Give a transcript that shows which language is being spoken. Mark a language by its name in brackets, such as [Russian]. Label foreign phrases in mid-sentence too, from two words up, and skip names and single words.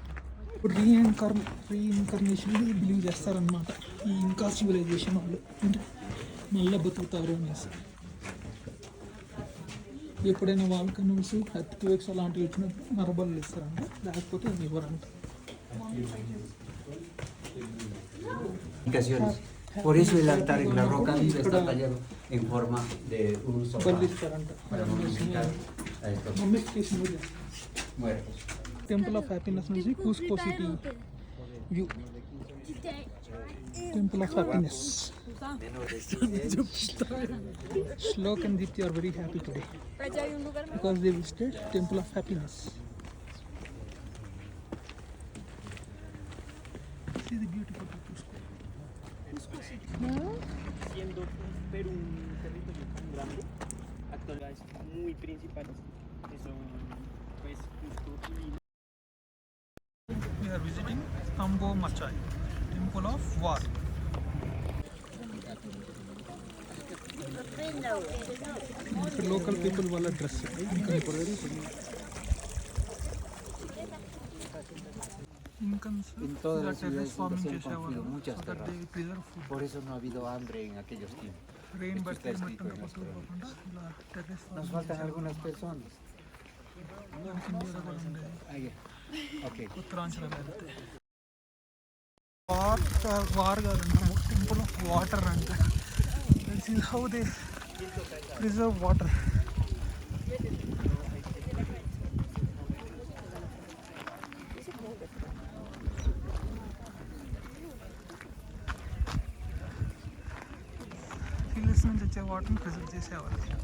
[Telugu] ఇప్పుడు [English] reincarnation believe [Telugu] చేస్తారనమాట ఈ ఇంకా సివిలైజేషన్ వాళ్ళు, అంటే మళ్ళీ బతుకుతారు అనేసి. ఎప్పుడైనా [English] volcanos, earthquakes [Telugu] అలాంటివి వచ్చినప్పుడు నరబలు ఇస్తారంట, లేకపోతే అది ఇవ్వరంట. [Spanish] Por eso el altar en la roca está tallado en forma de un sofá para momificar a estos muertos. [Telugu] టెంపుల్ ఆఫ్ హ్యాపీనెస్ నుంచి కూస్కో [English] city view. [Telugu] టెంపుల్ ఆఫ్ హ్యాపీనెస్. [English] Shlok and Dipti are very happy today because they visited Temple of Happiness. See the beautiful Cusco City. [Spanish] Siendo Perú un territorio tan grande, actividades muy principales que son pues Cusco y Lima. [English] We are visiting Tambo Machai, Temple of War. Local people [Telugu] వాళ్ళ డ్రెస్ [Spanish] En todas las ciudades se han construido muchas terrazas. Por eso no ha habido hambre en aquellos tiempos. Esto está escrito en las crónicas. Nos faltan algunas personas. [English] Okay. [Telugu] ఉత్తరాంచల్ వెళ్తే వార్ కాదండి, [English] temple of water [Telugu] అంట. [English] this is how they preserve water. [Telugu] హిల్స్ నుంచి వచ్చే వాటర్ని ప్రిజర్వ్ చేసేవాళ్ళు.